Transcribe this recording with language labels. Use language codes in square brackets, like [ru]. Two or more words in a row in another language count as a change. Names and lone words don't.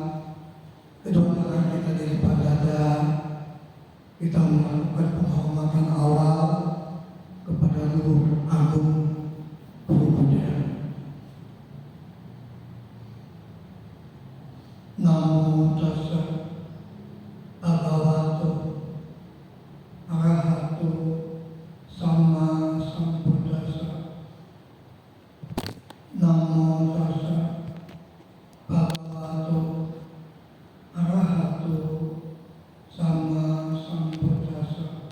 [id] kedua tangan kita di depan dada. Kita melakukan penghormatan awal kepada Luhur Agung Guru Budaya. [pi] Namo Tassa Bhagavato Arahato Sama Sambuddhassa. Namo Tassa Bhagavato Arahato Sama Sambuddhassa.